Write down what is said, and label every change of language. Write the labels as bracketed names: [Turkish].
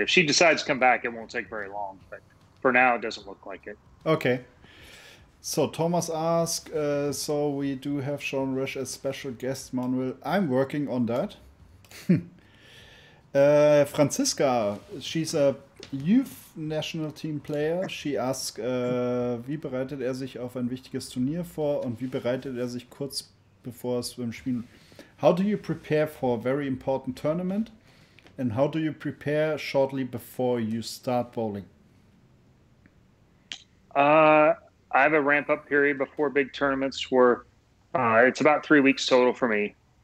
[English] If she decides to come back, it won't take very long, but for now it doesn't look like it. Okay. So Thomas asked, so we do have Sean Rush as special guest, Manuel. I'm working on that. Francisca, she's a youth national team player. She asked, [German] wie bereitet sich auf ein wichtiges Turnier vor und wie bereitet sich kurz bevor es beim Spielen? [English] How do you prepare for a very important tournament? And how do you prepare shortly before you start bowling? I have a ramp-up period before big tournaments where it's about 3 weeks total for me.